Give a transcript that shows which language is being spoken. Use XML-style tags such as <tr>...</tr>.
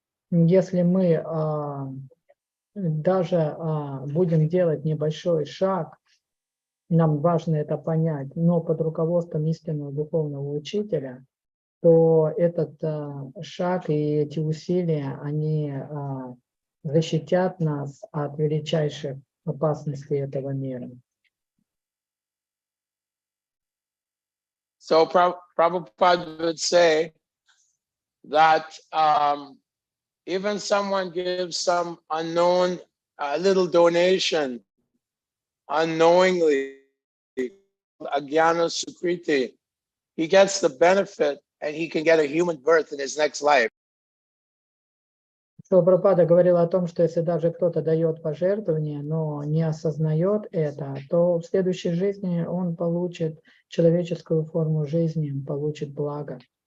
<ru>Если мы даже будем делать небольшой шаг, нам важно это понять, но под руководством истинного духовного учителя, то этот шаг и эти усилия, они защитят нас от величайших опасностей этого мира.</ru> <en>So Prabhupada would say that even someone gives some unknown little donation unknowingly, Agyana Sukriti, he gets the benefit and he can get a human birth in his next life.</en> <ru>Прабхупада говорил о том, что если даже кто-то дает пожертвование, но не осознает это, то в следующей жизни он получит человеческую форму жизни, он получит благо.</ru>